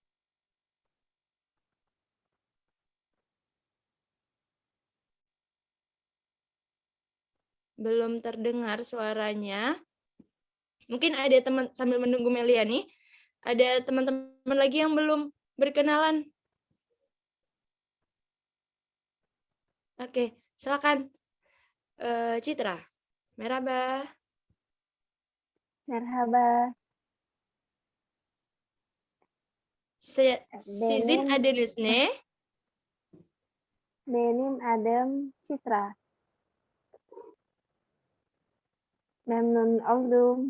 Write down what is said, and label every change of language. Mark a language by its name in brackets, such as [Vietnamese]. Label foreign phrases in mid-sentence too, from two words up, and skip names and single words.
[Indonesian] Belum terdengar suaranya. Mungkin ada teman, sambil menunggu Meliani, ada teman-teman lagi yang belum berkenalan. Oke, silakan. Citra. [Turkish] Merhaba. Merhaba. Sizin adınız ne? Benim adım Citra. Memnun oldum.